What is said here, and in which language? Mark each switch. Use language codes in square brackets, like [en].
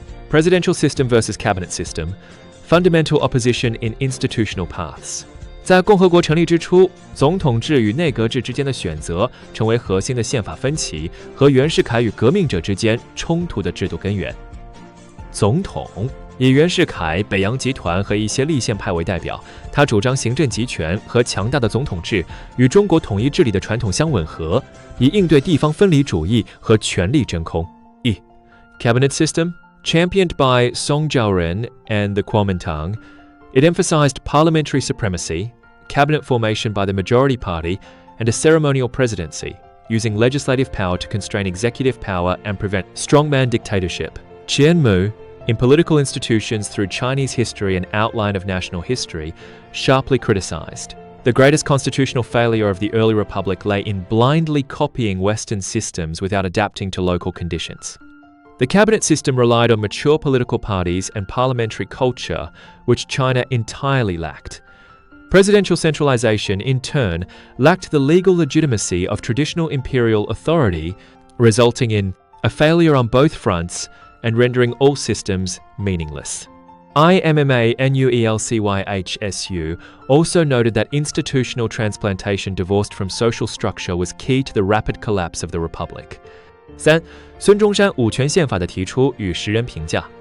[en] Presidential system versus cabinet system, fundamental opposition in institutional paths. [zh] 在共和国成立之初，总统制与内阁制之间的选择成为核心的宪法分歧和袁世凯与革命者之间冲突的制度根源。总统以袁世凯、北洋集团和一些立宪派为代表，他主张行政集权和强大的总统制与中国统一治理的传统相吻合，以应对地方分离主义和权力真空。 [en] Cabinet system, championed by Song Jiaoren and the Kuomintang, it emphasized parliamentary supremacy, cabinet formation by the majority party, and a ceremonial presidency, using legislative power to constrain executive power and prevent strongman dictatorship. Qian Mu, in Political Institutions Through Chinese History and Outline of National History, sharply criticized. The greatest constitutional failure of the early republic lay in blindly copying Western systems without adapting to local conditions. The cabinet system relied on mature political parties and parliamentary culture, which China entirely lacked. Presidential centralization, in turn, lacked the legal legitimacy of traditional imperial authority, resulting in a failure on both fronts and rendering all systems meaningless. IMMANUELCYHSU also noted that institutional transplantation divorced from social structure was key to the rapid collapse of the republic. 3. [zh] 孙中山五权宪法的提出与时人评价。